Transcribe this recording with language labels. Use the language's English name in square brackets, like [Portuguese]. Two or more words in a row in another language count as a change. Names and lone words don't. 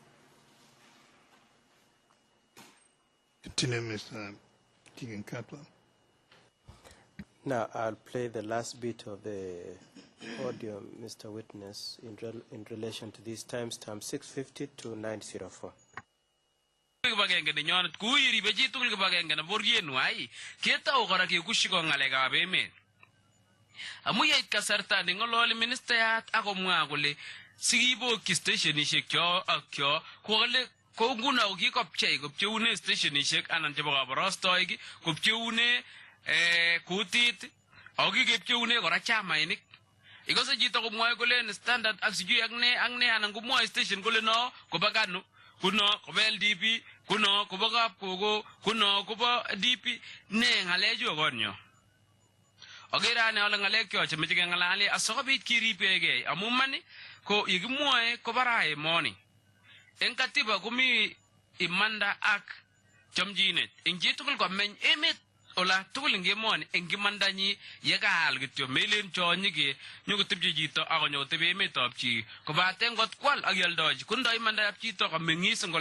[English] Continue, Mr. Kiginkato. Now, I'll play the last bit of the audio, Mr. Witness, in relation to these timestamps 650 to 904. [Kalenjin] Kibagenge ne nyonet ku iribe chi tugul kibagenge ne boryen wai ketau kora ke kushiko ngalekab emet amu yait kasarta ne ngololi ministayat akomwa kole sikibokyi stationishek kyo ak kyo kole ko nguna ukikopchei kopcheune stationishek anan chebo kabarastoik kopcheune kutit akikepcheune kora chamainik ikose chito komwoe kole standard ak sijui ak ne anan komwoe station kole no kobakano kuno koba LDP kuno koba kapkogo kuno koba DP ne ngalechu konyo agera ne ole ngalek kyo chemeche kengalali asikobit kiribegei amu mani ko yekimwoe kobara emoni eng katiba komi imanda ak chomchinet eng chitugul komeny emet ola tugul eng emoni eng imandanyi yekaal kityo melen chonyike nyokotepche chito akonyotebe emetab chi kobate ngot kwal ak yoldochi kundoi imandab chito komeng'is eng